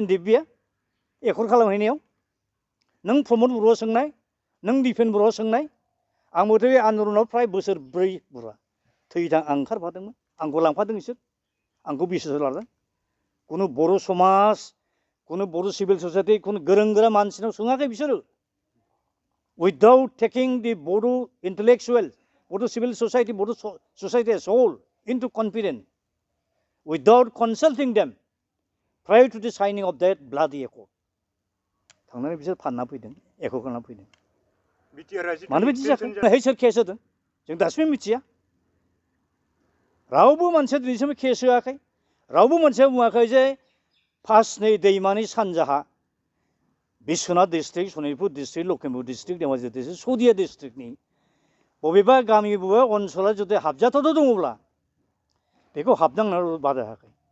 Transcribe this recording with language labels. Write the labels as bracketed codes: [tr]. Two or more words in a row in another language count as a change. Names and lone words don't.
[brx] एनडिएफबिया एकर्ड खालामहैनायाव नों प्रमद बर'आ सोंनाय नों दिपेन बर'आ सोंनाय आंबोथ' बे आन्दलनाव फ्राय बोसोरब्रै बुरा थैदां आं ओंखारफादोंमोन आंखौ लांफादों बिसोर आंखौ बिसास लादों खुनु बर' समाज खुनु बर' [en] civil society [brx] खुनु गोरों गोरा मानसिनाव सोङाखै बिसोरो [en] without taking the Bodo intellectuals, Bodo civil society, Bodo society as whole into confidence, without consulting them prior to the signing of that bloody accord. [brx] थांनानै बिसोर फानना फैदों एकर्ड खालामना फैदों मानो बिदि जाखो सोर केस होदों जों दासिमबो मिथिया रावबो मानसिया दिनैसिम केस होआखै रावबो मानसिया बुङाखै जे फासनै दैमानि सानजाहा बिश्वनाथ डिस्ट्रिक्ट सनितपुर डिस्ट्रिक्ट लखिमपुर डिस्ट्रिक्ट धेमाजि डिस्ट्रिक्ट सदिया डिस्ट्रिक्टनि बबेबा गामि बबेबा ओनसोला जुदि हाबजाथाव दङब्ला बेखौ हाबनांनो बादा होआखै